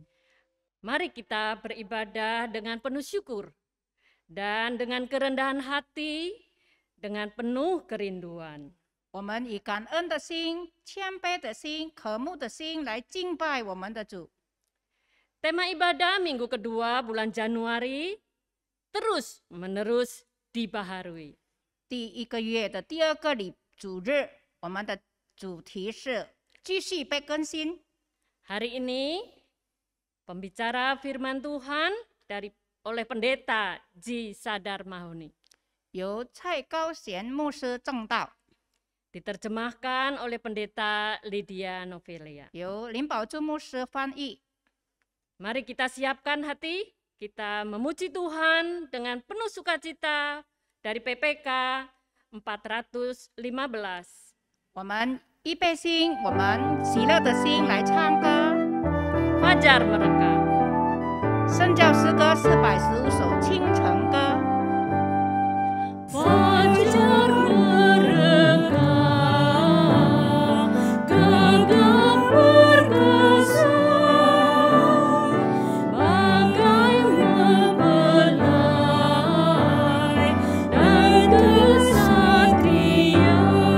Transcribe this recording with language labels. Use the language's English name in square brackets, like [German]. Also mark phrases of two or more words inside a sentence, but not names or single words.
[Indonesian] Mari kita beribadah dengan penuh syukur dan dengan kerendahan hati, dengan penuh kerinduan. [Chinese] 我们以感恩的心、谦卑的心、渴慕的心来敬拜我们的主。 [Indonesian] Tema ibadah minggu kedua bulan Januari terus menerus dibaharui. [Chinese] 第一个月的第二个主日，我们的主题是继续被更新。 [Indonesian] Hari ini pembicara firman Tuhan oleh pendeta Ji Sadar Mahoni. [Chinese] 由蔡高贤牧师正道， [Indonesian] Diterjemahkan oleh pendeta Lydia Novelia. [Chinese] 由林宝珠牧师翻译。 [Indonesian] Mari kita siapkan hati, kita memuji Tuhan dengan penuh sukacita dari PPK 415. [Chinese] 我们预备心，我们喜乐的心来唱歌。 [Indonesian] Fajar merekam. [Chinese] 圣教诗歌415首《清晨歌》。 [Indonesian] Fajar merekam, gagap perkasa, bagai mempelai dan kesatria,